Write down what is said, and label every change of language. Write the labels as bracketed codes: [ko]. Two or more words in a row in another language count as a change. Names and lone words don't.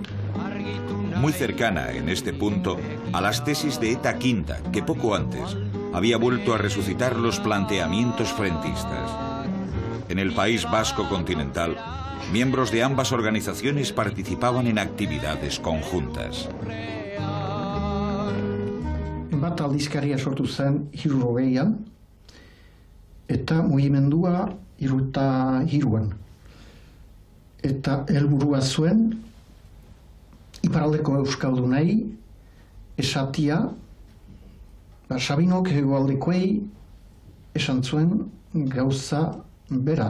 [es] Muy cercana en este punto a las tesis de Eta Quinta, que poco antes había vuelto a resucitar los planteamientos frentistas. En el País Vasco continental, miembros de ambas organizaciones participaban en actividades conjuntas. [eu] Enbata aldizkaria sortu zen 1960an, eta mugimendua 1963an. Eta helburua zuen iparraldeko euskaldunei esatia, Sabinok hegoaldekoei esan zuen gauza bera.